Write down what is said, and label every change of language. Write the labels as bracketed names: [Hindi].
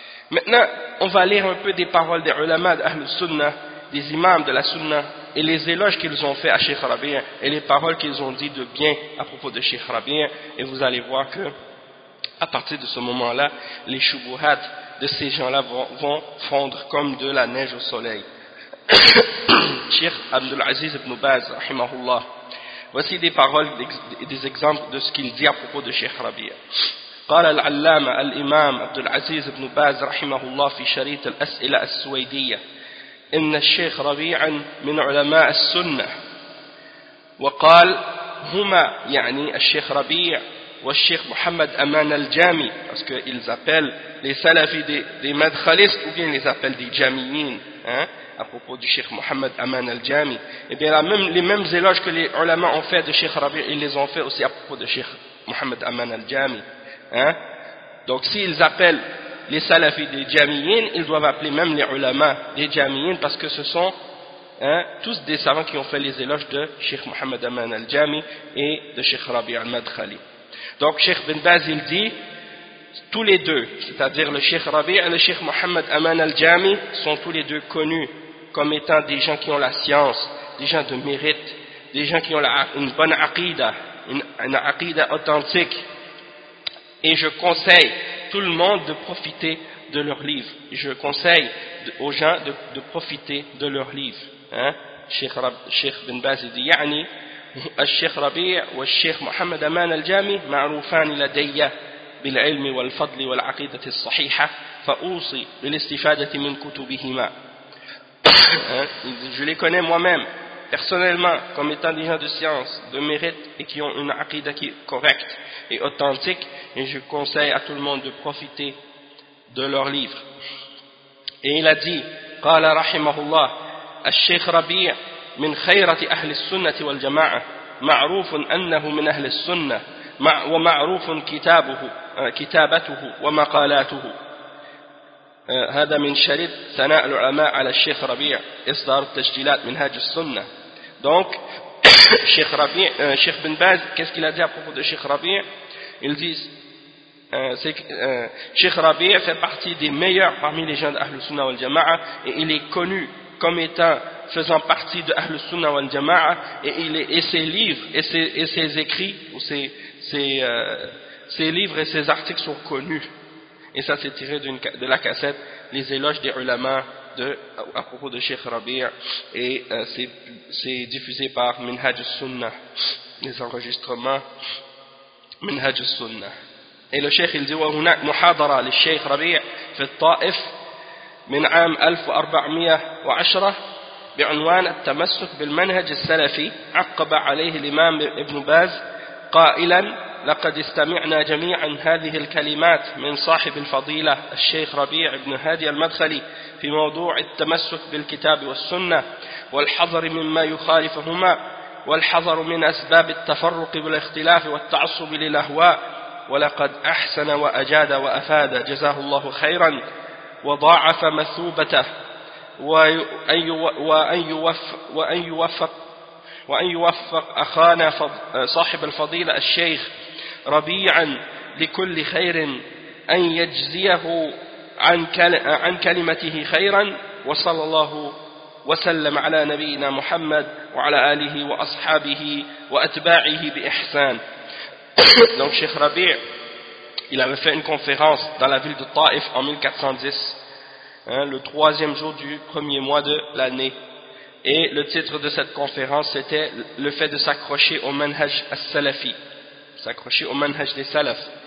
[French] Maintenant, on va lire un peu des paroles des ulama d'Ahl Sunnah, des imams de la Sunnah, et les éloges qu'ils ont fait à Cheikh Rabi', et les paroles qu'ils ont dit de bien à propos de Cheikh Rabi', et vous allez voir que, à partir de ce moment-là, les choubouhats de ces gens-là vont fondre comme de la neige au soleil. Cheikh Abdul Aziz ibn Baz, rahimahullah. Voici des paroles, des exemples de ce qu'il dit à propos de Cheikh Rabia. [Arabic] قال العلامة الإمام عبد العزيز بن باز رحمه الله في شريط الأسئلة السويدية إن الشيخ ربيعا من علماء السنة وقال هما يعني الشيخ ربيع والشيخ محمد أمان الجامي [French] parce qu'ils appellent les salafis des madkhalistes ou bien ils appellent des jamiyin à propos du Cheikh Mohamed Aman al-Jami. Et bien la même, les mêmes éloges que les ulama ont fait de Cheikh Rabi, ils les ont fait aussi à propos de Cheikh Mohamed Aman al-Jami. Hein? Donc s'ils appellent les salafis des jamiyins, ils doivent appeler même les ulama des jamiyins, parce que ce sont tous des savants qui ont fait les éloges de Cheikh Mohamed Aman al-Jami et de Cheikh Rabi al-Madkhali. Donc Cheikh Ibn Baz il dit tous les deux, c'est-à-dire le Cheikh Rabi et le Cheikh Mohamed Aman al-Jami, sont tous les deux connus comme étant des gens qui ont la science, des gens de mérite, des gens qui ont une bonne aqidah, une aqidah authentique. Et je conseille tout le monde de profiter de leurs livres. Je conseille aux gens de profiter de leurs livres. Cheikh Ibn Baz dit [Arabic] يعني الشيخ ربيع والشيخ محمد أمان الجامي معروفان لدي بالعلم والفضل والعقيدة الصحيحة فأوصي بالاستفادة من كتبهما. [French] Je les connais moi-même personnellement comme étant des gens de science, de mérite et qui ont une aqida qui est correcte et authentique, et je conseille à tout le monde de profiter de leurs livres. Et il a dit [Arabic] قال رحمه الله الشيخ ربيع من خيرة أهل السنة والجماعة معروف أنه من أهل السنة ومعروف كتابه كتابته ومقالاته. هذا من شريط ثناء العلماء على الشيخ ربيع إصدار التسجيلات منهاج السنة. [French] Donc, Cheikh Rabi, Cheikh Ibn Baz, qu'est-ce qu'il a dit à propos de Cheikh Rabi? Il dit, Cheikh Rabi fait partie des meilleurs parmi les gens d'Ahlus Sunnah wal Jama'a, et il est connu comme étant faisant partie de Ahlus Sunnah wal Jama'a, et ses livres et ses écrits, ou ses livres et ses articles sont connus. Et ça, c'est tiré de la cassette, les éloges des ulama. À propos de Cheikh Rabi' et c'est diffusé par Minhaj al-Sunnah, les enregistrements Minhaj al-Sunnah. Et le Cheikh il dit [Arabic] وَهُنَاكْ مُحَاضَرَ لِلشَّيْخ رَبِيعِ فِي الطَّائِفِ مِنْ عَامْ 1410 بِعُنْوَانَ التَّمَسُّكْ بِالْمَنْهَجِ السَّلَفِي عَقَّبَ عَلَيْهِ الْإِمَامِ إِبْنُ بَازْ قَائِلًا لقد استمعنا جميعا هذه الكلمات من صاحب الفضيلة الشيخ ربيع بن هادي المدخلي في موضوع التمسك بالكتاب والسنة والحذر مما يخالفهما والحذر من أسباب التفرق والاختلاف والتعصب للأهواء. ولقد أحسن وأجاد وأفاد جزاه الله خيرا وضاعف مثوبته وأن يوفق أخانا صاحب الفضيلة الشيخ ربيعا لكل خير أن يجزيه عن كلمته خيرا وصلى الله وسلم على نبينا محمد وعلى آله وأصحابه وأتباعه بإحسان. [French] Donc Cheikh Rabi, il avait fait une conférence dans la ville de Taif en 1410, le troisième jour du premier mois de l'année. Et le titre de cette conférence était le fait de s'accrocher au manhaj al-salafi, s'accrocher au manhaj des salaf.